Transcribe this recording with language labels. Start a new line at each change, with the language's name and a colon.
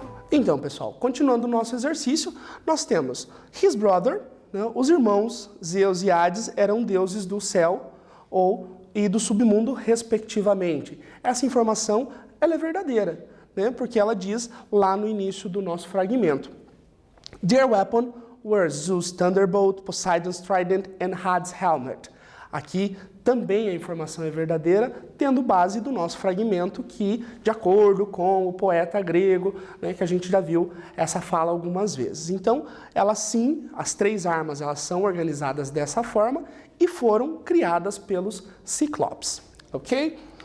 Portuguese: Então, pessoal, continuando o nosso exercício, nós temos
English: his brother,
Portuguese: né, os irmãos Zeus e Hades eram deuses do céu e do submundo, respectivamente. Essa informação ela é verdadeira, né, porque ela diz lá no início do nosso fragmento.
English: Their weapon were Zeus' thunderbolt, Poseidon's trident and Hades' helmet.
Portuguese: Aqui também a informação é verdadeira, tendo base do nosso fragmento que, de acordo com o poeta grego, né, que a gente já viu essa fala algumas vezes. Então, elas sim, as três armas, elas são organizadas dessa forma e foram criadas pelos Ciclopes, ok?